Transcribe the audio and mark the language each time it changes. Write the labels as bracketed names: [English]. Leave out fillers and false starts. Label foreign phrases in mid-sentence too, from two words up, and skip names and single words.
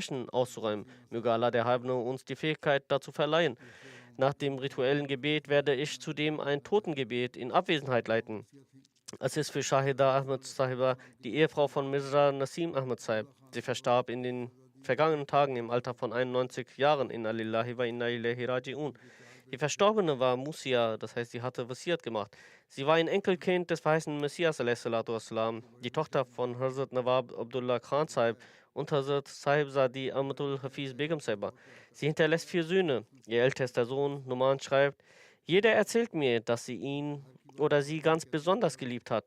[German] Möge Allah der Erhabene uns die Fähigkeit dazu verleihen. Nach dem rituellen Gebet werde ich zudem ein Totengebet in Abwesenheit leiten. Es ist für Shahida Ahmed Sahiba, die Ehefrau von Mirza Nasim Ahmed Sahib. Sie verstarb in den vergangenen Tagen im Alter von 91 Jahren. [Arabic] إنا لله وإنا إليه راجعون. [German] Die Verstorbene war Musia, das heißt, sie hatte Wasiat gemacht. Sie war ein Enkelkind des verheißenen Messias, wassalam, die Tochter von Hazrat Nawab Abdullah Khan Sahib und Hazrat Sahib Zadi Ahmadul Hafiz Begum Sahiba. Sie hinterlässt 4 Söhne. Ihr ältester Sohn, Numan, schreibt: Jeder erzählt mir, dass sie ihn oder sie ganz besonders geliebt hat.